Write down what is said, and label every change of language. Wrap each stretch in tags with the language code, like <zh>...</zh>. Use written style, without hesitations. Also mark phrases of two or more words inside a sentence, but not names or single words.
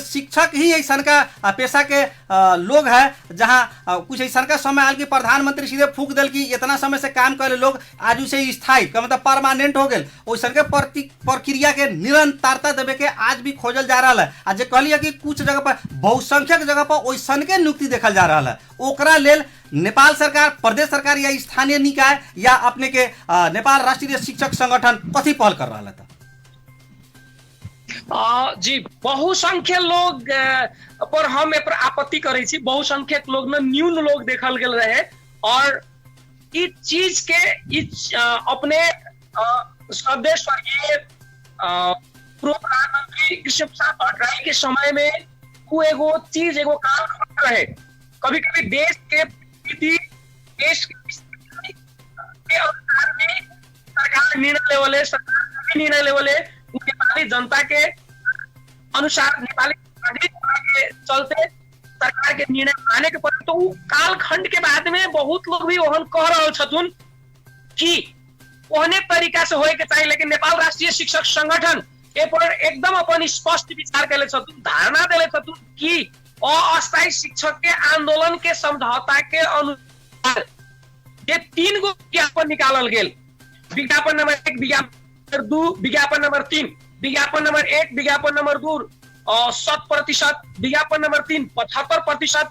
<mai>शिक्षक ही ऐसा का पेशा के लोग है जहाँ कुछ ऐसा का समय आल कि प्रधानमंत्री सीधे फूक दिल कि इतना समय से काम करे लोग आज से स्थायी का मतलब परमानेंट हो गए। वैसा के प्रक्रिया के निरंतरता देवे के आज भी खोजल जा रहा है। आज कहलिए कि कुछ जगह पर बहुसंख्यक जगह पर वैसा के नियुक्ति देखल जा रहा है। ओकरा लेल नेपाल सरकार, प्रदेश सरकार या स्थानीय निकाय या अपने के नेपाल राष्ट्रीय शिक्षक संगठन कथी पहल कर रहा था? जी बहुसंख्यक लोग पर हम ए पर आपत्ति करे छी। बहुसंख्यक लोग में न्यून लोग देखल गेल रहे और इस चीज के अपने सदैव स्वर्गीय पूर्व प्रधानमंत्री कृष्ण प्रसाद भट्टराई के समय में वो एगो चीज एगो कालखंड रहे। कभी कभी देश के स्थिति, देश के अनुसार भी सरकार निर्णय लेवले, सरकार भी निर्णय लेवले नेपाली जनता के अनुसार, नेपाली के चलते सरकार के निर्णय माने के पर। तो कालखंड के बाद में बहुत लोग भी वहन कह रहे छथुन कि ओहने तरीका से होए के चाहिए, लेकिन नेपाल राष्ट्रीय शिक्षक संगठन ए पर एकदम अपन स्पष्ट विचार कैले छथुन, धारणा देले छथुन कि अस्थायी शिक्षक के आंदोलन के समझौता के अनुसार ये 3 गो विज्ञापन निकालल गेल। विज्ञापन नंबर 1, विज्ञापन नंबर 2, विज्ञापन नंबर 3, विज्ञापन नंबर 1, विज्ञापन नंबर 2 100%, विज्ञापन नंबर 3 75%।</mai>